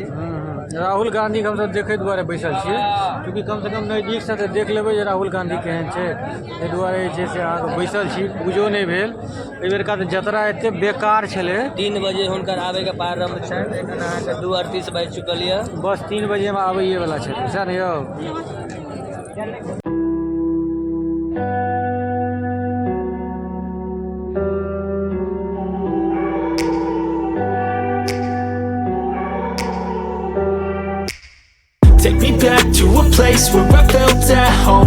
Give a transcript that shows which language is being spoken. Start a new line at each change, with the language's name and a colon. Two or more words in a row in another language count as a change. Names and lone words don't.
Maithili: राहुल गांधी के हमसब देखे दुआरे बैसल छियै, क्योंकि कम से कम नजदीक से तऽ देख लेबै जे राहुल गांधी केहन छै, ताहि दुआरे जे छै से अहाँके बैसल छी। पूजो नहि भेल एहि बेरका, तऽ जतरा एते बेकार छलै। 3 बजे हुनकर आबे के प्रारंभ छनि, एखन अहाँके 2:38 बाजि चुकल यऽ। बस 3 बजे में आबैये वाला छै, सएह ने यौ।
English: Take me back to a place where I felt at home.